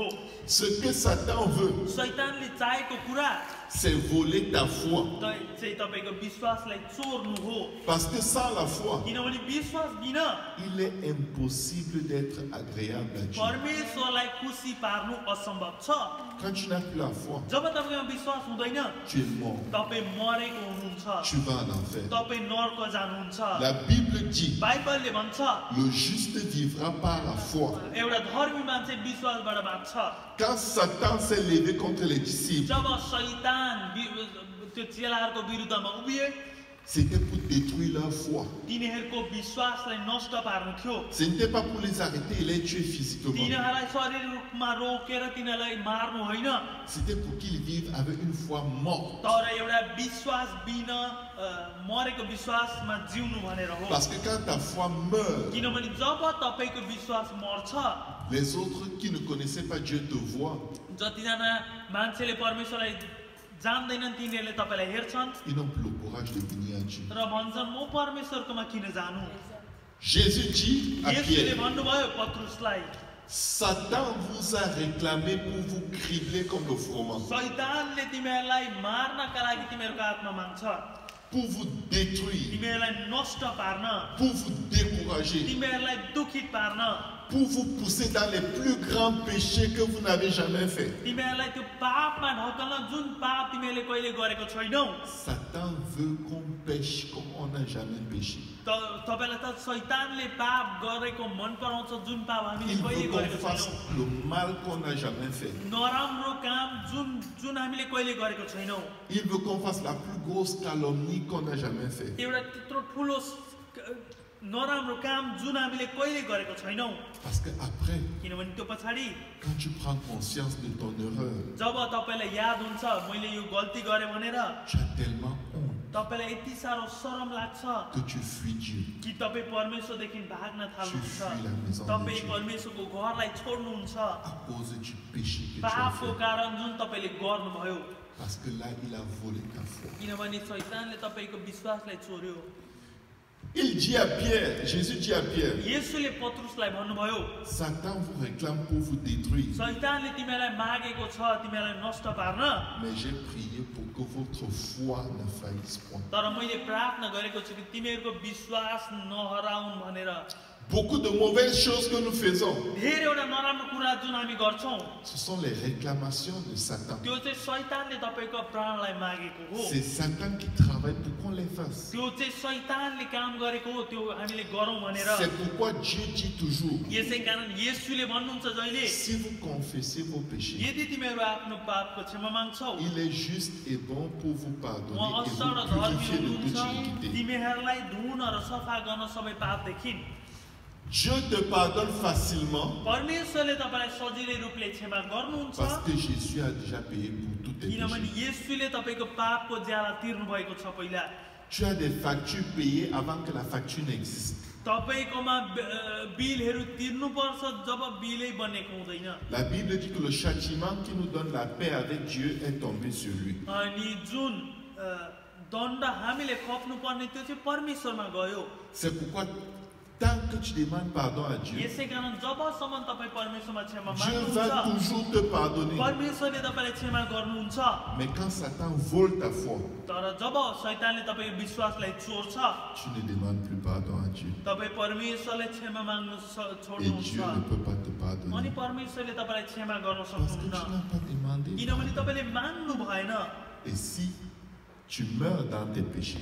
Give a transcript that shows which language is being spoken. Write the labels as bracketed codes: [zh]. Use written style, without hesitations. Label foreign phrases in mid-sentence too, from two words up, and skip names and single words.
[fr] Ce que Satan veut, [ne] शैतानले चाहेको कुरा [fr] c'est voler ta foi. [ne] चाहिँ तपाईको विश्वासलाई चोर्नु हो [fr] Parce que sans la foi, [ne] किनभने विश्वास बिना [fr] il est impossible d'être agréable à Dieu. [ne] परमेश्वरलाई खुसी पार्नु असम्भव छ [fr] Quand tu n'as plus la foi, [ne] जब तपाईमा विश्वास हुँदैन [fr] tu es mort. [ne] तपाई मरेको हुनुहुन्छ [fr] Tu vas en enfer. [ne] तपाई नर्क जानुहुन्छ [fr] La Bible dit, [ne] बाइबलले भन्छ [fr] le juste vivra par la foi. [ne] एउटा धर्मी मान्छे विश्वासबाट बाँच्छ [fr] Quand Satan s'est levé contre les disciples, [ne] जब शैतान त्यो चेलाहरूको विरुद्धमा उभिए [fr] c'était pour détruire leur foi. [ne] तिनीहरूको विश्वासलाई नष्ट पार्नु थियो [fr] Ce n'était pas pour les arrêter et les tuer physiquement. [ne] तिनीहरूलाई शरीर रूपमा रोकेर तिनीहरूलाई मार्नु होइन [fr] C'était pour qu'ils vivent avec une foi morte. [ne] तर एउटा विश्वास बिना मरेको विश्वासमा जिउनु भनेर हो [fr] Parce que quand ta foi meurt, [ne] किनभने जब तपाईको विश्वास मर्छ [fr] les autres qui ne connaissaient pas Dieu te voient. [ne] जतिजना मान्छेले परमेश्वरलाई जान्दैनन् तिनीहरूले तपाईलाई हेर्छन् [fr] Ils n'ont plus le courage de venir à Dieu. [ne] र भन्छन् म परमेश्वरकोमा किन जानु [fr] Jésus dit à [ne] येशूले [fr] Pierre, [ne] भन्नुभयो पत्रुसलाई [fr] Satan vous a réclamé pour vous cribler comme le froment. [ne] शैतानले तिमीहरूलाई मार्नका लागि तिमीहरूको हातमा माग्छ [fr] pour vous détruire, [ne] तिमीहरूलाई नष्ट पार्न, [fr] pour vous décourager, [ne] तिमीहरूलाई दुखित पार्न, [fr] pour vous pousser dans les plus grands péchés que vous n'avez jamais fait. [ne] तिमीहरूलाई त्यो पापमा ढकल्न जुन पाप तिमीहरूले कहिले गरेको छैनौ, [fr] Satan veut qu'on pêche comme on n'a jamais péché. [ne] तपाईलाई त शैतानले पाप गरेको मन पराउँछ जुन पाप हामीले [fr] Il [ne] कहिले [fr] veut qu'on [ne] गरेको [fr] fasse [ne] छैनौ, [fr] le mal qu'on n'a jamais fait. [ne] नराम्रो काम जुन हामीले कहिले गरेको छैनौ, [fr] Il veut qu'on fasse la plus grosse calomnie qu'on n'a jamais fait. [ne] एउटा त्यत्रो ठुलो नराम्रो काम जुन हामीले कहिले गरेको छैनौ, [fr] Parce que après, [ne] किनभने त्यो पछाडि [fr] quand tu prends conscience de ton erreur, [ne] जब तपाईलाई याद हुन्छ मैले यो गल्ती गरेँ भनेर, [fr] tu as tellement honte [ne] तपाईलाई यति साह्रो शरम लाग्छ [fr] que tu fuis Dieu. [ne] कि तपाईँ परमेश्वरदेखि भाग्न थाल्नुहुन्छ, तपाईँ परमेश्वरको घरलाई छोड्नुहुन्छ [fr] À cause du péché que tu as [ne] पापको [fr] fait. [ne] कारण जुन तपाईले गर्नुभयो, [fr] Parce que là, il a volé ta foi. [ne] किनभने शैतानले तपाईको विश्वासलाई चोर्यो। [fr] Il dit à Pierre, Jésus dit à Pierre, [ne] येशूले पत्रुसलाई भन्नुभयो, [fr] Satan vous réclame pour vous détruire. [ne] शैतानले तिमीलाई मागेको छ तिमीलाई नष्ट पार्न, [fr] Mais j'ai prié pour que votre foi ne faillisse point. [ne] तर मैले प्रार्थना गरेको छु कि तिमीहरूको विश्वास नहराउन् भनेर। [fr] Beaucoup de mauvaises choses que nous faisons, [ne] धेरैवटा नराम्रो कुरा जुन हामी गर्छौं, [fr] ce sont les réclamations de Satan. [ne] त्यो चाहिँ शैतानले तपाईको प्राणलाई मागेको हो, [fr] C'est Satan qui travaille pour qu'on les fasse. [ne] त्यो चाहिँ शैतानले काम गरेको हो, त्यो हामीले गरौँ भनेर। [fr] C'est pourquoi Dieu dit toujours, [ne] यसै कारण येशूले भन्नुहुन्छ जहिले [fr] si vous confessez vos péchés, [ne] यदि तिमीहरू आफ्नो पापको क्षमा माग्छौ, [fr] il est juste et bon pour vous [ne] म [fr] pardonner et [ne] असल र [fr] vous [ne] धर्मी [fr] purifier de toute [ne] हुनुहुन्छ, [fr] iniquité. [ne] तिमीहरूलाई धुन र सफा गर्न सबै पापदेखि। [fr] Dieu te pardonne facilement [ne] परमेश्वरले तपाईलाई सजिलै रूपले क्षमा गर्नुहुन्छ, [fr] parce que Jésus a déjà payé pour tous tes [ne] किनभने [fr] péchés. [ne] येशूले तपाईको पापको ज्याला तिर्नु भएको छ पहिला। [fr] Tu as des factures payées avant que la facture n'existe. [ne] तपाईकोमा बिलहरू तिर्नुपर्छ जब बिलै बनेको हुँदैन। [fr] La Bible dit que le châtiment qui nous donne la paix avec Dieu est tombé sur lui. [ne] अनि जुन दण्ड हामीले खप्नु पर्ने त्यो चाहिँ परमेश्वरमा गयो। [fr] C'est pourquoi tant que tu demandes pardon à Dieu, [ne] यसै कारण जबसम्म तपाईँ परमेश्वरमा क्षमा [fr] Dieu va [ne] माग्नुहुन्छ, [fr] toujours te pardonner. [ne] परमेश्वरले तपाईलाई क्षमा गर्नुहुन्छ। [fr] Mais quand Satan vole ta foi, [ne] तर जब शैतानले तपाईको विश्वासलाई चोर्छ, [fr] tu ne demandes plus pardon à Dieu. [ne] तपाईँ परमेश्वरलाई क्षमा माग्नु [fr] Et [ne] छोड्नुहुन्छ, [fr] Dieu ne peut pas te [ne] अनि [fr] pardonner. [ne] परमेश्वरले तपाईलाई क्षमा गर्न [fr] Parce que tu [ne] सक्नुहुन्न, [fr] n'as pas demandé. [ne] किनभने तपाईले माग्नु भएन। [fr] Et si tu meurs dans tes péchés,